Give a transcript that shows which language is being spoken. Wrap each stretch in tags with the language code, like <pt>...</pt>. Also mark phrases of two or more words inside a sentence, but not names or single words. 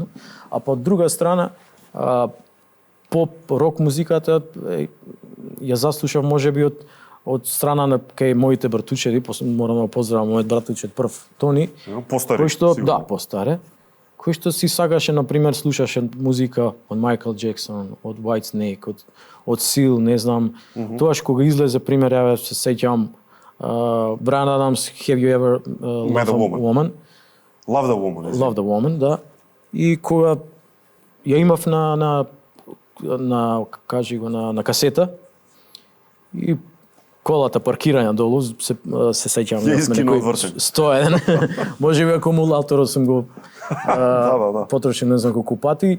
<mk>А по друга страна, поп, рок музиката ја заслушав можеби од страна на кај моите братучеди, морам да поздравам мојот братучет прв Тони, Постари, кој што сигурно. да, постаре, кој што си сакаше на пример слушаше музика од Майкл Джексон, од White Snake, од Seal, не знам. Тоаш кога излезе пример, ја се сеќавам Брайан Адамс,</mk> <en>Have You Ever Met a Woman? Love the Woman. Love the Woman,</en> <mk>да. И кога ја имав на касета и колата паркирања долу, се сеќавам. Ја искина од вртење. 101. Можеби акумулаторот сум го потрошил не знам колку пати.</mk>